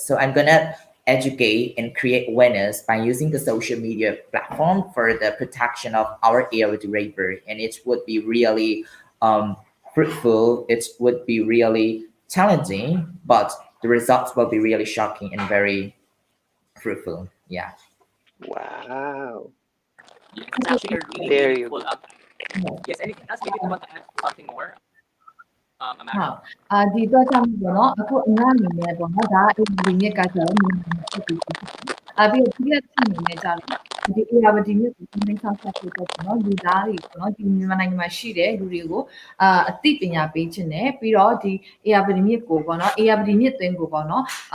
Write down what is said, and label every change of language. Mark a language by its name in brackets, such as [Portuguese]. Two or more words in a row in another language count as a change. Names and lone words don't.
[English] So I'm gonna educate and create awareness by using the social media platform for the protection of our AOD river, and it would be really fruitful. It would be really challenging, but the results will be really shocking and very fruitful. Yeah. Wow. It's actually a really There beautiful. Yes, anything else? Maybe you want to add something more? [Burmese] ဒီတော့ကြောင့်ပေါ့နော်အခုအများအနေနဲ့ပေါ့နော်ဒါအဒီမြစ်ကကျတော့မြန်မာဖြစ်ပြီးပြီးတော့ဒီအနေနဲ့ကြတော့ဒီ ARD မြစ်ကိုသင်ဆောင်ဆက်ဖို့ပေါ့နော်လူသားတွေပေါ့နော်ဒီမြန်မာနိုင်ငံမှာရှိတဲ့လူတွေကိုအသိပညာပေးခြင်းနဲ့ပြီးတော့ဒီ ARD မြစ်ကိုပေါ့နော် ARD မြစ်သွင်းကိုပေါ့နော်